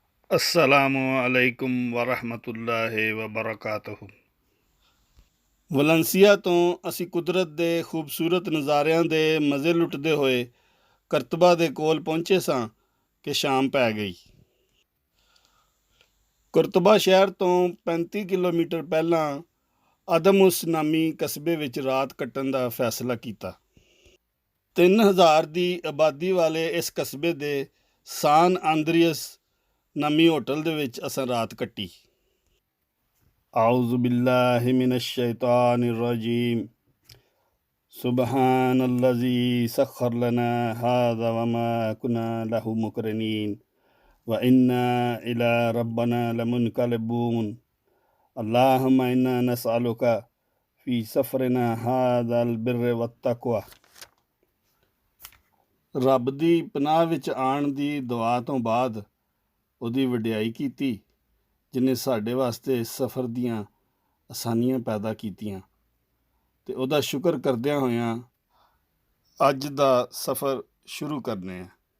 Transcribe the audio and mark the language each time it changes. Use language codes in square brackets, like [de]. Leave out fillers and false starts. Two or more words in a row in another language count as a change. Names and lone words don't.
[ar] السلام عليكم ورحمة الله وبركاته. [pa] ਵਲੈਂਸੀਆ ਤੋਂ ਅਸੀਂ ਕੁਦਰਤ ਦੇ ਖੂਬਸੂਰਤ ਨਜ਼ਾਰਿਆਂ ਦੇ ਮਜ਼ੇ ਲੁੱਟਦੇ ਹੋਏ ਕਰਤਬਾ ਦੇ ਕੋਲ ਪਹੁੰਚੇ ਸਾਂ ਕਿ ਸ਼ਾਮ ਪੈ ਗਈ। ਕੁਰਤਬਾ ਸ਼ਹਿਰ ਤੋਂ 35 ਕਿਲੋਮੀਟਰ ਪਹਿਲਾਂ ਅਦਮੁਸ ਨਾਮੀ ਕਸਬੇ ਵਿੱਚ ਰਾਤ ਕੱਟਣ ਦਾ ਫੈਸਲਾ ਕੀਤਾ। 3000 ਦੀ ਆਬਾਦੀ ਵਾਲੇ ਇਸ ਕਸਬੇ ਦੇ ਸਾਨ ਆਂਦਰੀਅਸ ਨਾਮੀ ਹੋਟਲ ਦੇ ਵਿੱਚ ਅਸਾਂ ਰਾਤ ਕੱਟੀ। [ar] أعوذ بالله من الشيطان الرجيم. سبحان الذي سخر لنا هذا وما كنا له مقرنين وإنا إلى ربنا لمنقلبون. اللهم إنا نسألك في سفرنا هذا البر والتقوى. [pa] ਰੱਬ ਦੀ ਪਨਾਹ ਵਿੱਚ ਆਉਣ ਦੀ ਦੁਆ ਤੋਂ ਬਾਅਦ ਉਹਦੀ ਵਡਿਆਈ ਕੀਤੀ ਜਿਹਨੇ ਸਾਡੇ ਵਾਸਤੇ ਸਫ਼ਰ ਦੀਆਂ ਆਸਾਨੀਆਂ ਪੈਦਾ ਕੀਤੀਆਂ, ਅਤੇ ਉਹਦਾ ਸ਼ੁਕਰ ਕਰਦਿਆਂ ਹੋਇਆਂ ਅੱਜ ਦਾ ਸਫ਼ਰ ਸ਼ੁਰੂ ਕਰਨੇ ਆ।